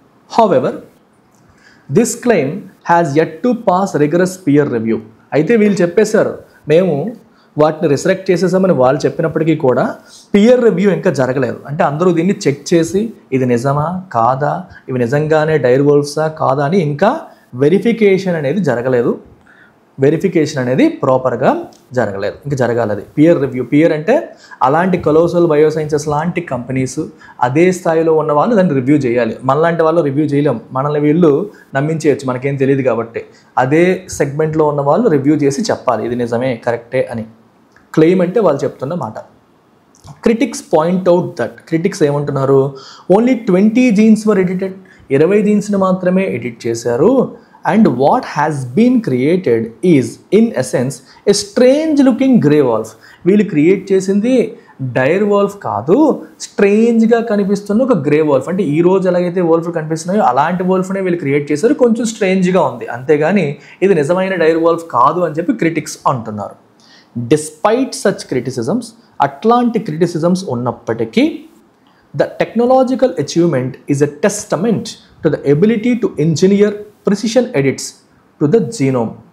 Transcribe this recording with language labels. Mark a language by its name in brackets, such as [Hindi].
[English] However, this claim has yet to pass rigorous peer review. [Telugu] అయితే వీళ్ళు చెప్పేశారు మేము వాటిని రిసరెక్ట్ చేసేసామని వాళ్ళు చెప్పినప్పటికీ కూడా పియర్ రివ్యూ ఇంకా జరగలేదు. అంటే అందరూ దీన్ని చెక్ చేసి ఇది నిజమా కాదా, ఇవి నిజంగానే డైర్ వాల్వ్సా కాదా అని ఇంకా వెరిఫికేషన్ అనేది జరగలేదు. వెరిఫికేషన్ అనేది ప్రాపర్గా జరగలేదు, ఇంకా జరగాలది. పియర్ రివ్యూ, పియర్ అంటే అలాంటి కొలోసల్ బయోసైన్సెస్ లాంటి కంపెనీస్ అదే స్థాయిలో ఉన్న వాళ్ళు దాన్ని రివ్యూ చేయాలి. మనలాంటి వాళ్ళు రివ్యూ చేయలేం, మనల్ని వీళ్ళు నమ్మించేయచ్చు, మనకేం తెలియదు కాబట్టి. అదే సెగ్మెంట్లో ఉన్న వాళ్ళు రివ్యూ చేసి చెప్పాలి ఇది నిజమే కరెక్టే అని. క్లెయిమ్ అంటే వాళ్ళు చెప్తున్న మాట. Critics point out that, critics ఏమంటున్నారు, ఓన్లీ 20 genes వర్ ఎడిటెడ్, 20 genesని మాత్రమే ఎడిట్ చేశారు. [English] And what has been created is in essence a strange looking grey wolf. [Telugu] వీళ్ళు క్రియేట్ చేసింది డైర్ వాల్ఫ్ కాదు, స్ట్రేంజ్గా కనిపిస్తున్న ఒక గ్రే వాల్ఫ్. అంటే ఈ రోజు ఎలాగైతే వాల్ఫ్ కనిపిస్తున్నాయో అలాంటి వాల్ఫ్నే వీళ్ళు క్రియేట్ చేశారు, కొంచెం స్ట్రేంజ్గా ఉంది అంతేగాని ఇది నిజమైన డైర్ వాల్ఫ్ కాదు అని చెప్పి క్రిటిక్స్ అంటున్నారు. [English] despite such criticisms, [Telugu] అట్లాంటి క్రిటిసిజమ్స్ ఉన్నప్పటికీ [English] The technological achievement is a testament to the ability to engineer precision edits to the genome.